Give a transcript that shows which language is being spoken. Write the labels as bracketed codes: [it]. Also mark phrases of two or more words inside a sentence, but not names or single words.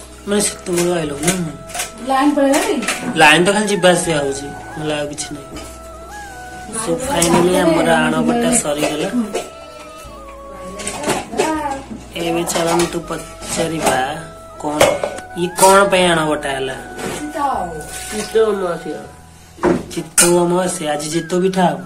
[or] ମାନେ ସେତେବେଳେ ଆଇଲ ନା लाइन ଲାଇନ [hi] पड़ेगा नहीं [or] ତ ଖାଲି ଯିବା ଆସିବା ହଉଛି ନହେଲେ ଆଉ କିଛି ନାହିଁ। [en] so finally [or] ଆମର ଆଣବଟା ସରିଗଲା। ଏବେ ଚାଲନ୍ତୁ ପଚାରିବା କଣ ଇଏ କଣ ପାଇଁ ଆଣବଟା ହେଲା। ଚିତଉ ଅମାବାସ୍ୟା ଆଜି ଚିତଉ ପିଠା ହବ।